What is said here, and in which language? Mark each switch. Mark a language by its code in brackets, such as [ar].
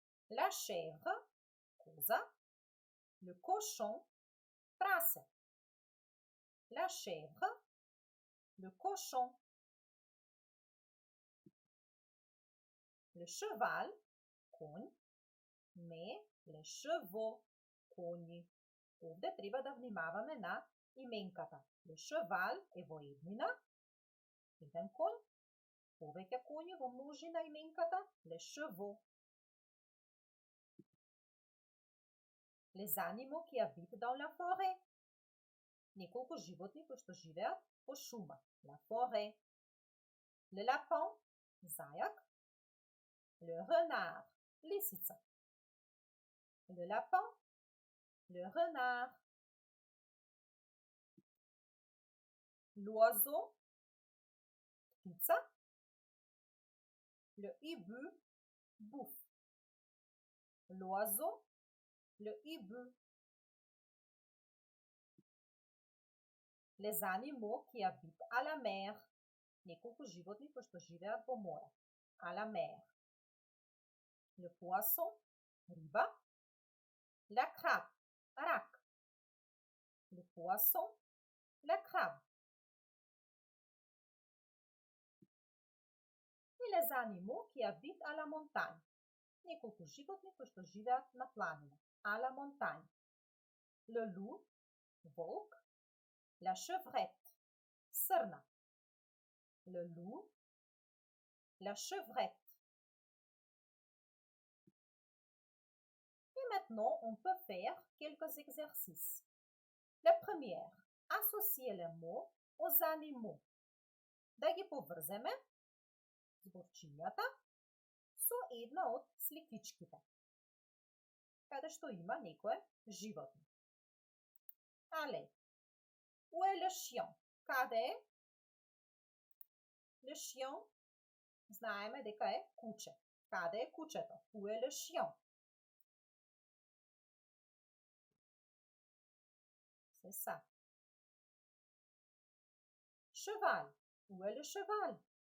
[fr] la chèvre, [mk] коза, [fr] le cochon, [mk] прасе, [fr] la chèvre, le cochon, le cheval, [mk] конј, [fr] mais les chevaux, [mk] коњи. Овде треба да внимаваме на именката. [fr] Le cheval [mk] е во еднина, еден конј, повеќе коњи во множина именката, [fr] les chevaux. Les animaux qui habitent dans la forêt. [mk] Неколку животни кои што живеат во шума. [fr] La forêt. Le lapin, [mk] зајак. [fr] Le renard, [mk] лисица. [fr] Le lapin, le renard. L'oiseau, [mk] птица. [fr] Le hibou, bouffe. L'oiseau, le hibou. Les animaux qui habitent à la mer. [mk] Неколку животни кои што живеат во море. [fr] À la mer. Le poisson, [mk] риба. [fr] La crabe, [mk] рак. [fr] Le poisson, la crabe. [mk] И [fr] les animaux qui habitent à la montagne. [mk] Неколку животни кои што живеат на планина. [fr] À la montagne. Le loup, [mk] волк. [fr] La chevrette, [mk] sърна. [fr] Le loup, la chevrette. Et maintenant, on peut faire quelques exercices. La première, associer les mots aux animaux. [mk] Да ги поврземе зборчињата со една од сликичките, каде што има некое животно. [fr] Але, où est le chien? [mk] Каде е? [fr] Le chien, [mk] знаеме дека е куче. Каде е кучето? [fr] Où est le chien? C'est ça. Cheval. Où est le cheval?